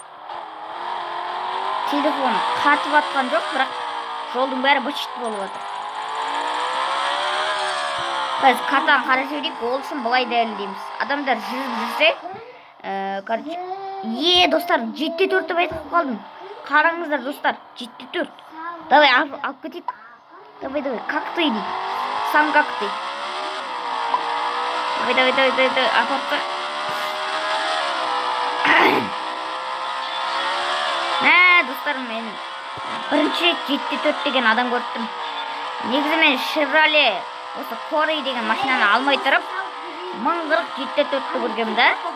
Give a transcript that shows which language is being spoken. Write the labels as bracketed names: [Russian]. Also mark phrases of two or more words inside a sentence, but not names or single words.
[Kazakh] Телефон қатып атқан жоқ, бірақ жолдың бәрі бычыт болып жатыр. Біз картаны қарап жіберейік, ол үшін былай дәлелдейміз. Адамдар жүріп жүрсе, короче, достар, 7-4 деп айтып қалдым. Қараңыздар достар, 7-4. Давай алып кетейік. [Russian] Давай, как ты иди? Сам как ты? Давай, [Kazakh] апарты. Достар, мен бірінші рет 7-4 деген адам көрдім. Негізі мен Chevrolet осы Corey деген машинаны алмай тұрып 1040 7-4-ті көргем да.